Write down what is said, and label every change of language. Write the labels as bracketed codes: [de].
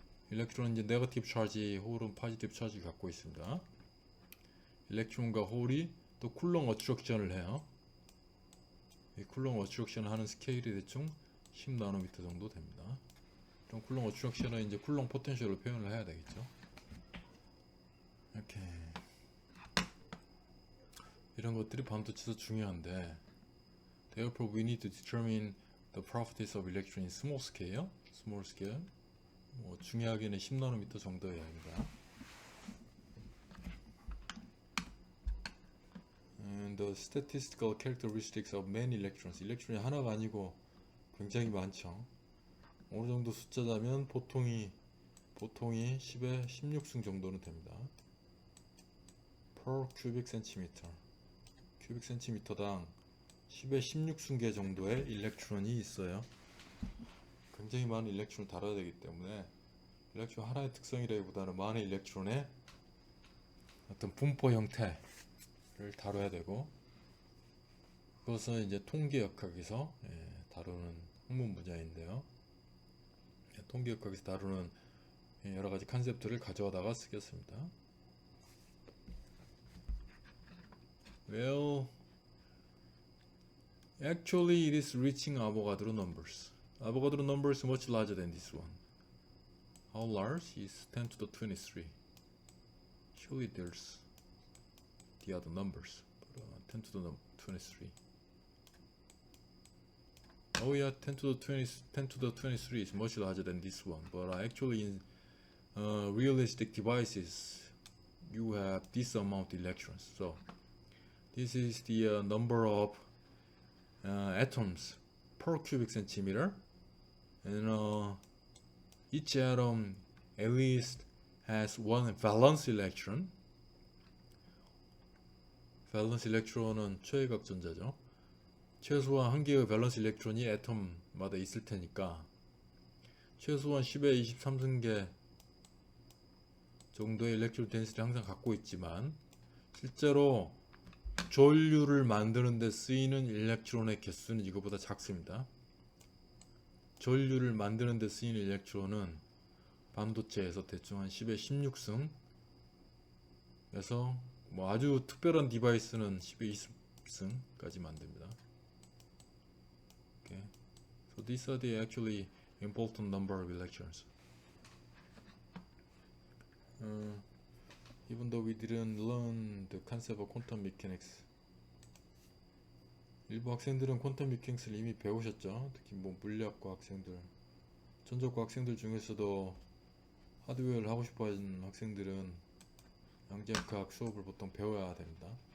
[ko] 일렉트론은 이제 네거티브 차지, 홀은 포지티브 차지 갖고 있습니다. 일렉트론과 홀이 또 쿨롱 어트랙션을 해요. 이 쿨롱 어트랙션을 하는 스케일이 대충 10나노미터 정도 됩니다. 그럼 쿨롱 어트랙션은 이제 쿨롱 포텐셜을 표현을 해야 되겠죠. 이렇게 이런 것들이 반도체에서 중요한데, [en] therefore we need to determine the properties of electron in small scale. small scale. [ko] 뭐 중요하게는 10나노미터 정도여야 합니다. [en] And the statistical characteristics of many electrons. [ko] 일렉트론이 하나가 아니고 굉장히 많죠. 어느 정도 숫자자면 보통이 10의 16승 정도는 됩니다. [en] per cubic centimeter. [ko] cubic centimeter당 10의 16승계 정도의 일렉트론이 있어요. 굉장히 많은 일렉트론을 다뤄야 되기 때문에 일렉트론 하나의 특성이라기보다는 많은 일렉트론의 어떤 분포 형태를 다뤄야 되고, 그것은 이제 통계역학에서 다루는 학문 분야인데요. 통계역학에서 다루는 여러 가지 컨셉들을 가져다가 쓰겠습니다. [en] Well, actually it is reaching Avogadro numbers. Avogadro number is much larger than this one. How large is 10 to the 23? Actually, there's the other numbers, but 10 to the 23. Oh yeah, 10 to the 20, 10 to the 23 is much larger than this one, but actually in realistic devices, you have this amount of electrons. So this is the number of atoms per cubic centimeter, and each atom at least has one valence electron. [ko] 밸런스 일렉트론은 최외각 전자죠. 최소한 한 개의 밸런스 일렉트론이 애톰마다 있을 테니까 최소한 10의 23승계 정도의 일렉트론 덴시티를 항상 갖고 있지만, 실제로 전류를 만드는 데 쓰이는 일렉트론의 개수는 이거보다 작습니다. 전류를 만드는 데 쓰이는 일렉트론은 반도체에서 대충 한 10의 16승 에서 뭐 아주 특별한 디바이스는 10의 20승까지 만듭니다. Okay. [en] So these are the actually important number of electrons. Even though we didn't learn the concept of quantum mechanics. [ko] 일부 학생들은 퀀텀 미케닉스를 이미 배우셨죠. 특히 뭐 물리학과 학생들, 전자과 학생들 중에서도 하드웨어를 하고 싶어 하는 학생들은 양자역학 수업을 보통 배워야 됩니다.